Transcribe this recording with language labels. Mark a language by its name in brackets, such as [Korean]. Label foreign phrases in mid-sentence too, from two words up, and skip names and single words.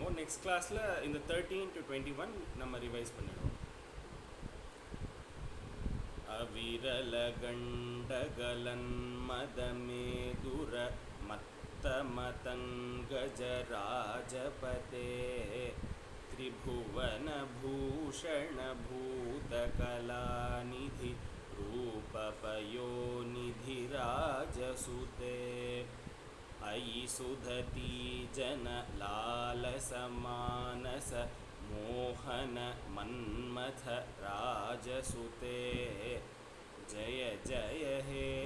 [Tamil] நெக்ஸ்ட் கிளாஸில் இந்த 13 to 21 நம்ம ரிவைஸ் பண்ணிடுவோம். [Sanskrit] अविरल गण्डगलन् मदमेदुर मत्तमतङ्गजराजपते त्रिभुवनभूषणभूतकलानिधि रूपपयोनिधिराजसुते अयि सुधती जनलालसमानस मोहन मन्मथ राजसुते जय जय हे